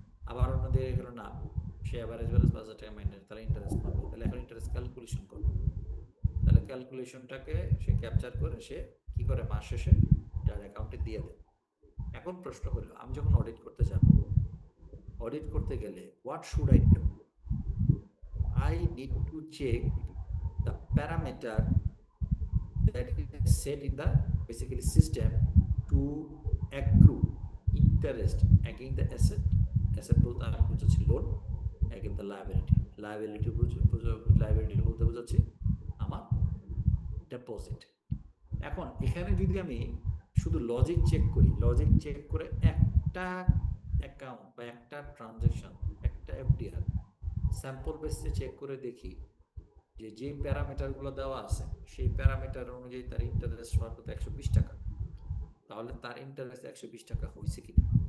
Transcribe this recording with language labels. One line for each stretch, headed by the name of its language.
Bangla: আবার অন্যদিকে গেল না, সে এভারেজ ব্যালেন্স 5,000 টাকা মাইনাস, তাহলে ইন্টারেস্ট পাবে। তাহলে এখন ইন্টারেস্ট ক্যালকুলেশন করবে, তাহলে ক্যালকুলেশনটাকে সে ক্যাপচার করে সে কি করে মাস শেষে তার অ্যাকাউন্টে দিয়ে দেয়। এখন প্রশ্ন হলো, আমি যখন অডিট করতে যাব, অডিট করতে গেলে
English: What should I do? I need to check the parameter that is set in the basically system to accrue interest against the asset.
Bangla: Asset বলতে আমি বুঝাচ্ছি loan,
English: against the liability.
Bangla: Liability বলতে বুঝাচ্ছি আমার ডেপোজিট। এখন এখানে যদি আমি শুধু লজিক চেক করি, লজিক চেক করে একটা অ্যাকাউন্ট বা একটা ট্রানজাকশন, একটা এফডিআর স্যাম্পল বেসে চেক করে দেখি যে প্যারামিটারগুলো দেওয়া আছে, সেই প্যারামিটার অনুযায়ী তার ইন্টারেস্ট হওয়ার কথা 120 টাকা, তাহলে তার ইন্টারেস্ট 120 টাকা হয়েছে কিনা।